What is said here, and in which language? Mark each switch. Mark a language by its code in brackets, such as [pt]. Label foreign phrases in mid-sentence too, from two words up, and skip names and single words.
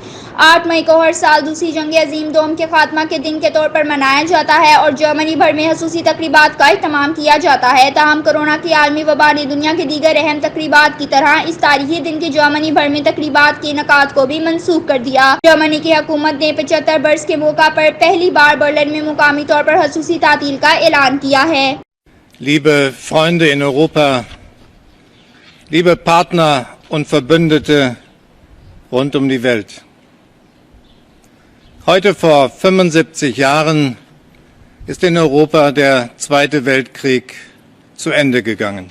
[ur] 8 مئی کو ہر سال دوسری جنگ عظیم دوم کے خاتمہ کے دن کے طور پر منایا جاتا ہے اور جرمنی بھر میں خصوصی تقریبات کا اہتمام کیا جاتا ہے. تاہم کورونا کی عالمی وبا نے دنیا کی دیگر اہم تقریبات کی طرح اس تاریخی دن کی جرمنی بھر میں تقریبات کے انعقاد کو بھی منسوخ کر دیا. جرمنی کی حکومت نے 75 برس کے موقع پر پہلی بار برلن میں مقامی طور پر خصوصی تعطیل کا اعلان کیا ہے. [de] Liebe Freunde in Europa, liebe Partner und Verbündete rund um die Welt. Heute vor 75 Jahren ist in Europa der Zweite Weltkrieg zu Ende gegangen.